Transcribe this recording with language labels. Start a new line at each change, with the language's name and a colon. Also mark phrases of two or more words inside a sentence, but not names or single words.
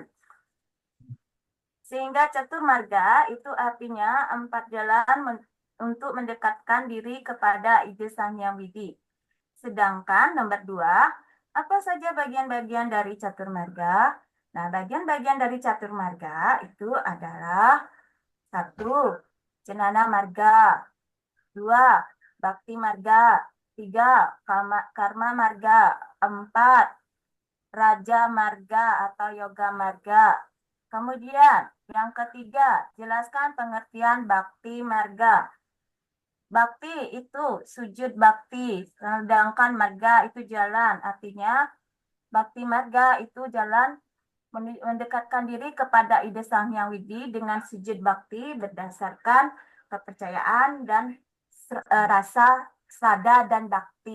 Indonesian: Sehingga catur marga itu artinya empat jalan untuk mendekatkan diri kepada ide Sang Hyang Widi. Sedangkan nomor 2, apa saja bagian-bagian dari catur marga? Nah, bagian-bagian dari catur marga itu adalah 1. Cenana marga, 2. Bakti marga, 3. Karma marga, 4. Raja marga atau yoga marga. Kemudian yang ketiga, jelaskan pengertian bakti marga. Bakti itu sujud bakti, sedangkan marga itu jalan. Artinya bakti marga itu jalan mendekatkan diri kepada ide Sang Hyang Widi dengan sujud bakti berdasarkan kepercayaan dan rasa sada dan bakti.